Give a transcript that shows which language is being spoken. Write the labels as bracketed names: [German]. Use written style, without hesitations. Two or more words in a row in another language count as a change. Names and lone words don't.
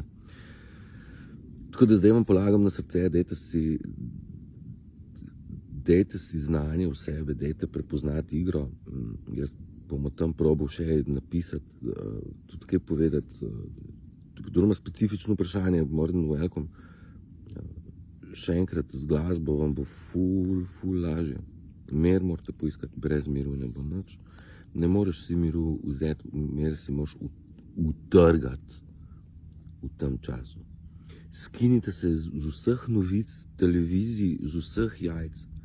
[Slovenian] Tako da zdaj vam polagam na srce, dejte si znanje v sebe, dejte prepoznati igro. Jaz bom o tem probal še napisati, tudi kaj povedati. Kdor ima specifično vprašanje, [English] more than welcome. [Slovenian] Še enkrat, z glasbo vam bo ful lažje. Mir morate poiskati, brez miru ne bo nič. Ne moreš si miru vzeti, mir si moraš utrgati v tem času. Skinite se z vseh novic, televizij, z vseh jajc.